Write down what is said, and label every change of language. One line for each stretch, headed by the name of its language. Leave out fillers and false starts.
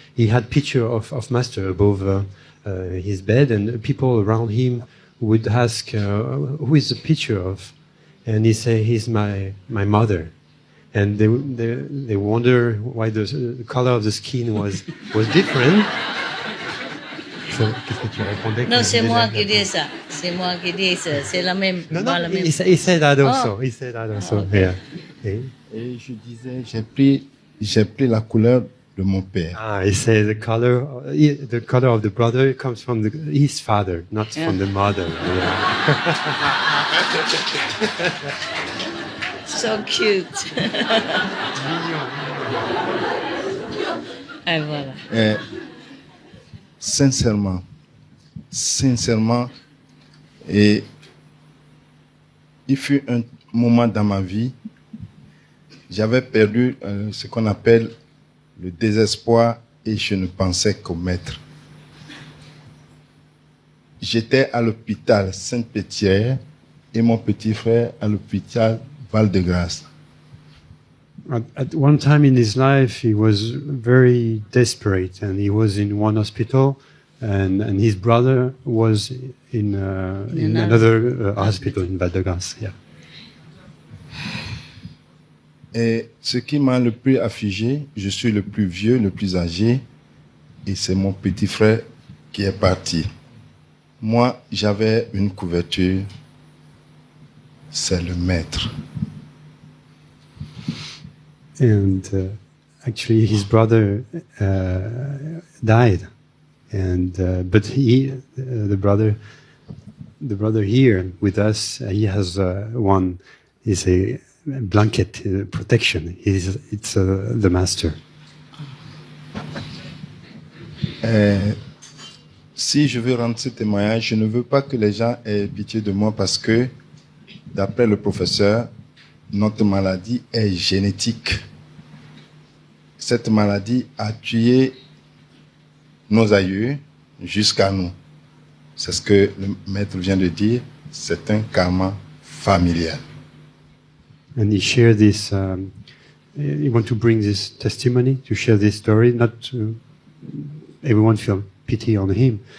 English: He had picture of Master above his bed, and people around him would ask, "Who is the picture of?" And he say, "He's my mother." And they wonder why the color of the skin was different.
French: So, qu'est-ce que tu répondais? Non, c'est moi qui dis ça. C'est moi qui dis ça. C'est la même.
English: No,
French: pas la même.
English: he said that also. He said that also. Okay. Yeah.
French: Et je disais, j'ai pris la couleur de mon père.
English: Ah, he said the color of the brother comes from his father, not from the mother. Yeah. So cute.
French: Ah, voilà. Et sincèrement, et il fut un moment dans ma vie, j'avais perdu ce qu'on appelle le désespoir et je ne pensais qu'au maître. J'étais à l'hôpital Sainte-Pétière et mon petit frère à l'hôpital Val-de-Grâce.
English: At one time in his life, he was very desperate, and he was in one hospital, and his brother was in another hospital in Val-de-Grâce. Yeah.
French: Et ce qui m'a le plus affligé, je suis le plus vieux, le plus âgé, et c'est mon petit frère qui est parti. Moi, j'avais une couverture, c'est le maître.
English: And actually, his brother died, and but the brother here with us, he has one is a blanket protection. It's the master.
French: Si je veux rendre ce témoignage, je ne veux pas que les gens aient pitié de moi parce que, d'après le professeur, notre maladie est génétique. Cette maladie a tué nos aïeux jusqu'à nous. C'est ce que le maître vient de dire, c'est un karma familial.
English: And he shared this. He want to bring this testimony to share this story. Not to everyone feel pity on him.